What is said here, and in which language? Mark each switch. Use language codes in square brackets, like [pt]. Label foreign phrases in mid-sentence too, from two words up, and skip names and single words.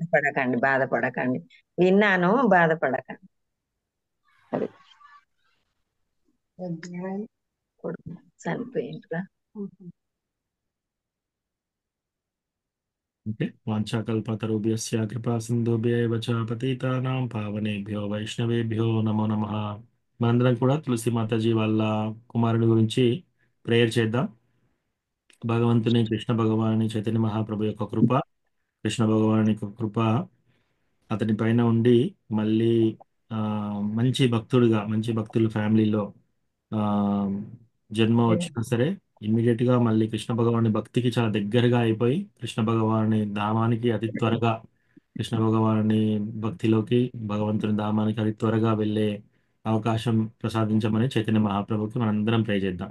[te] బాధపడకండి, విన్నాను, బాధపడకండి. హరే కొడుకు చనిపోయిండ్రా. [sa] ఓకే, వాంఛాకల్పతరుభ్యస్య కృపా సింధుభ్యైవ చ పతితానాం పావనేభ్యో వైష్ణవేభ్యో నమో నమః. [te] మనందరం కూడా తులసి మాతాజీ వాళ్ళ కుమారుడి గురించి ప్రేయర్ చేద్దాం. భగవంతుని కృష్ణ భగవాని చైతన్య మహాప్రభు యొక్క కృప, కృష్ణ భగవాని యొక్క కృప అతని పైన ఉండి మళ్ళీ ఆ, మంచి భక్తుడిగా, మంచి భక్తుల ఫ్యామిలీలో ఆ, జన్మ వచ్చినా సరే గా మళ్ళీ కృష్ణ భగవాని భక్తికి చాలా దగ్గరగా అయిపోయి కృష్ణ భగవాని ధామానికి అతి త్వరగా, కృష్ణ భగవాని భక్తిలోకి, భగవంతుని ధామానికి అతి త్వరగా వెళ్ళే అవకాశం ప్రసాదించమని చైతన్య మహాప్రభుకి మనందరం ప్రే చేద్దాం.